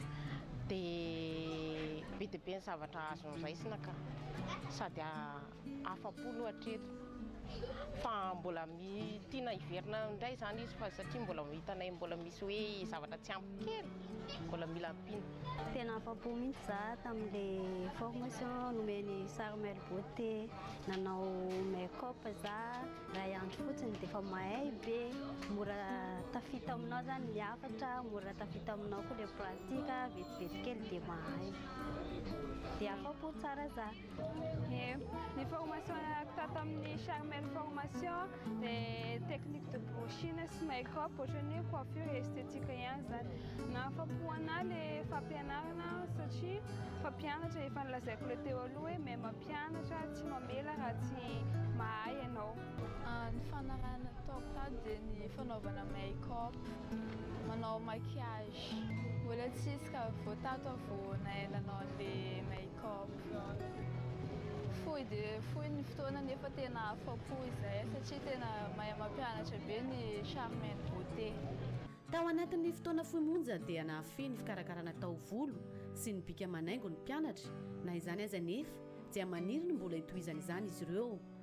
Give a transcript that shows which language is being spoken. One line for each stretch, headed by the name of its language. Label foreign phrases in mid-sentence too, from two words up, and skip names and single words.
Malagasy: Dia be dia be ny zavatra azo niraisina ka sady afapo loatra eto fa mbola tiana hiverina indray zany izy fa satria mbola hitanay mbola misy hoe zavatra tsy ampy kely mbola mila ampina. Tena afa-po mihitsy za tamin'le formation nomeny Charmel Beauté, nanao make-up za ray andro fotsiny dia efa mahay be, mora tafita aminao zany ny hafatra, mora tafita aminao koa le pratika, vetivety kely dia mahay. Dia afa-po tsara za. Ny formation tato amin'ny Charmel formation dia
French: technique de brushing
Malagasy: sy make-up ohatran'ny
French: coiffure esthétique
Malagasy: ihany zany. Nahafa-po anahy le fampianarana satria fampianatra efa nilazaiko le teo aloha hoe may mampianatra tsy mamela raha tsy mahay ianao. Ny fanarahana ataoko tato dia ny fanaovana make-up, manao maquillage. Mbola tsisy ka vao tato vao nahalanao an'le make-up. Fohy ny fotoana nefa tena afa-po izay satria tena mahay mampianatra be ny Charmel Beauté. Tao anatin'ny fotoana fohy monja dia nahafeny fikarakarana taovolo sy ny bika manaingo ny mpianatra, na izany aza nefa dia maniry ny mbola hitohizana izany izy ireo.